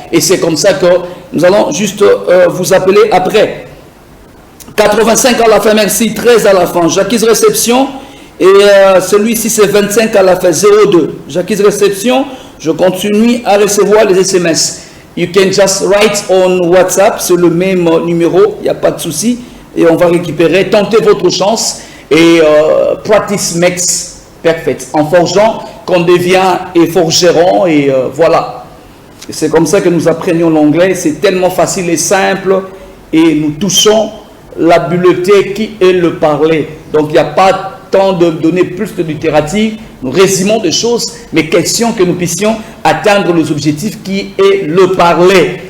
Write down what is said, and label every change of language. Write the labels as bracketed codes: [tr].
[fr] Et c'est comme ça que nous allons juste vous appeler après. 85 à la fin, merci. 13 à la fin. J'acquise réception. Et celui-ci, c'est 25 à la fin. 02. J'acquise réception. Je continue à recevoir les SMS. [en] You can just write on WhatsApp. [fr] C'est le même numéro. Il n'y a pas de souci. Et on va récupérer. Tentez votre chance. Et [en] practice makes perfect. [fr] En forgeant, qu'on devient et forgeron. Et voilà. C'est comme ça que nous apprenions l'anglais. C'est tellement facile et simple. Et nous touchons l'habileté qui est le parler. Donc il n'y a pas temps de donner plus de littérature. Nous résumons des choses, mais question que nous puissions atteindre les objectifs qui est le parler.